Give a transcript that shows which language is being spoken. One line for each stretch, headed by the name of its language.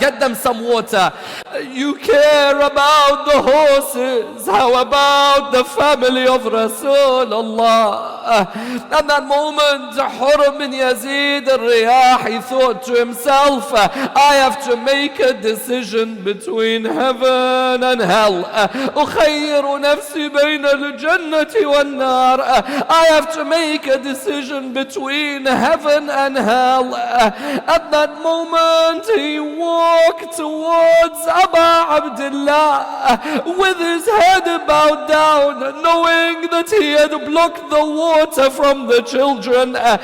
English: Get them some water. You care about the horses. How about the family of Rasulullah? At that moment, Hor bin Yazid al-Riyah, he thought to himself, I have to make a decision between heaven and hell.
Arabic: أخير نفسي بين الجنة والنار.
English: I have to make a decision between heaven and hell. At that moment, he walked towards Abu Abdullah with his head bowed down, knowing that he had blocked the water from the children.